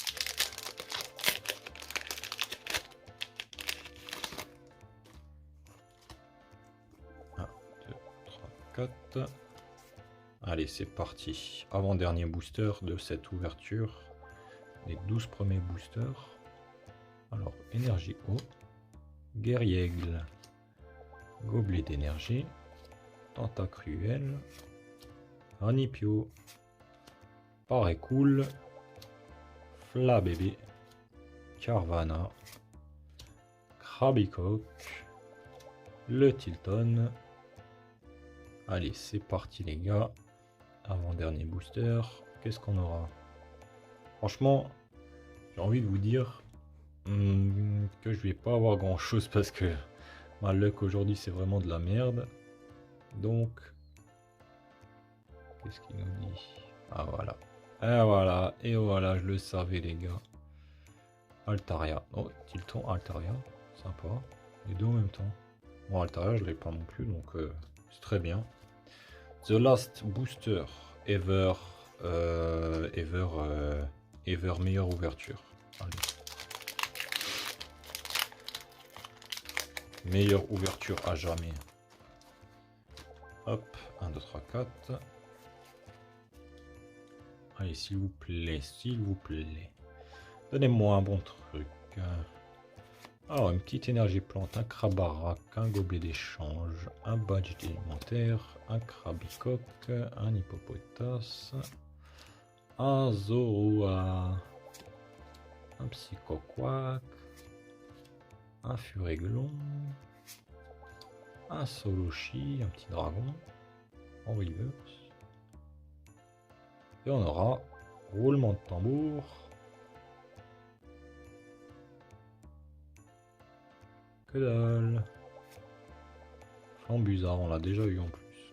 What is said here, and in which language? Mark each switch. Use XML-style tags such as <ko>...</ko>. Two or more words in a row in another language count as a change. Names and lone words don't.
<fr>Un, 2, 3, 4. Allez, c'est parti. Avant-dernier booster de cette ouverture. Les 12 premiers boosters. Alors, énergie eau. Guerriègle. Gobelet d'énergie. Tentacruel. Ranipio. Parecool. Flabébé. Carvana. Krabicoque. Le Tilton. Allez, c'est parti les gars. Avant-dernier booster. Qu'est-ce qu'on aura? Franchement, j'ai envie de vous dire que je vais pas avoir grand chose parce que ma luck aujourd'hui c'est vraiment de la merde. Donc, qu'est-ce qu'il nous dit? Ah voilà. Et voilà, et voilà, je le savais les gars. Altaria. Oh, Tilton, Altaria. Sympa. Les deux en même temps. Bon, Altaria, je l'ai pas non plus, donc c'est très bien.</fr> <en>The last booster ever.</en> <fr>Ever meilleure ouverture. Allez. Meilleure ouverture à jamais. Hop, 1, 2, 3, 4. Allez, s'il vous plaît, s'il vous plaît. Donnez-moi un bon truc. Alors, une petite énergie plante, un Krabarak, un gobelet d'échange, un badge d'élémentaire, un Krabicoque, un hippopotas, un Zoroa, un Psychoquack, un Furéglon, un Solochi, un petit dragon en reverse. Et on aura roulement de tambour. Que dalle. Flambuzard, on l'a déjà eu en plus.</fr>